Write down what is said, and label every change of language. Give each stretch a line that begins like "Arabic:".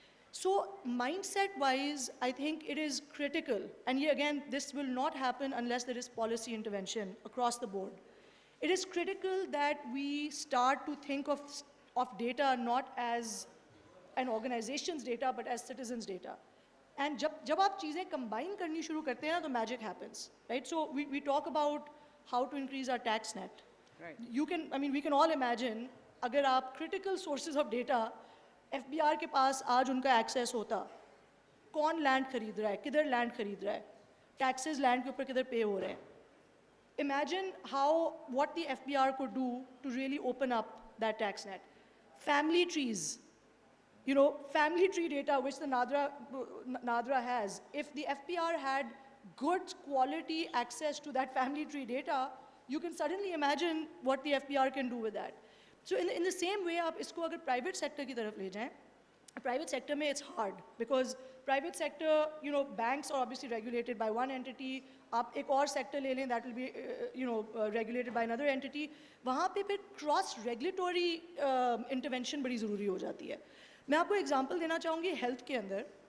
English: So mindset-wise, I think it is critical, and again, this will not happen unless there is policy intervention across the board. It is critical that we start to think of data not as an organization's data, but as citizens' data.
Hindi: And जब आप चीज़ें combine करनी शुरू करते हैं ना, तो
English: magic happens, right? So we talk about how to increase our tax net. Right. We can all imagine,
Hindi: अगर आप critical sources of data FBR के पास आज उनका access होता, कौन land खरीद रहा है, किधर land खरीद रहा है, taxes land के ऊपर किधर pay हो रहे हैं.
English: Imagine what the FBR could do to really open up that tax net. Family trees, family tree data which the NADRA has. If the FBR had good quality access to that family tree data, you can suddenly imagine what the FBR can do with that. So in the same way,
Hindi: आप इसको अगर private sector की तरफ ले जाएं,
English: private sector में it's hard because private sector, banks are obviously regulated by one entity.
Hindi: आप एक और sector ले लें,
English: that will be, regulated by another entity.
Hindi: वहाँ पे फिर cross regulatory intervention बड़ी ज़रूरी हो जाती है. मैं आपको example देना चाहूँगी health के अंदर.